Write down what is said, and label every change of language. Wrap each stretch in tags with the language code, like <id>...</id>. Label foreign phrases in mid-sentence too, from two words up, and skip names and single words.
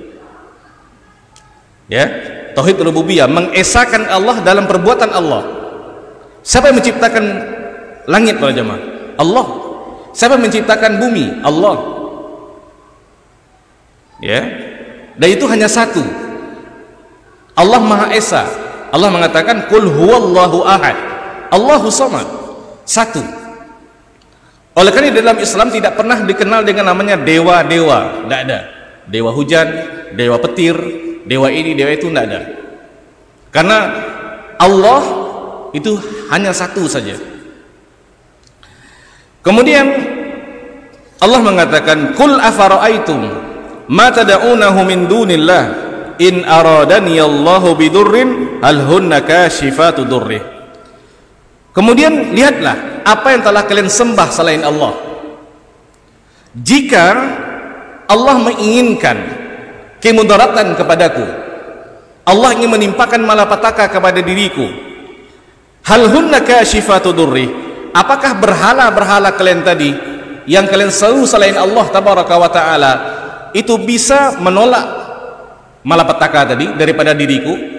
<id>Ya, tauhid rububiyah, mengesahkan Allah dalam perbuatan Allah. Siapa yang menciptakan langit para jemaah? Allah. Siapa yang menciptakan bumi? Allah. Ya. Dan itu hanya satu. Allah Maha Esa. Allah mengatakan</id> <ar>قل هو الله أحد. الله الصمد.</ar> <id>Satu. Oleh karena dalam Islam tidak pernah dikenal dengan namanya dewa-dewa, tidak ada. Dewa hujan, dewa petir, dewa ini, dewa itu, tidak ada. Karena Allah itu hanya satu saja. Kemudian Allah mengatakan</id> <ar>قل أفرأيتم ما تدعونه من دون الله إن أرادني الله بضر هل هن كاشفات ضره.</ar> <id>Kemudian lihatlah apa yang telah kalian sembah selain Allah. Jika Allah menginginkan kemudaratan kepadaku, Allah ingin menimpakan malapetaka kepada diriku,</id> <ar>هل هن كاشفات ضره,</ar> <id>apakah berhala-berhala kalian tadi yang kalian seru selain Allah</id> <ar>تبارك وتعالى</ar> <id>itu bisa menolak malapetaka tadi daripada diriku?</id>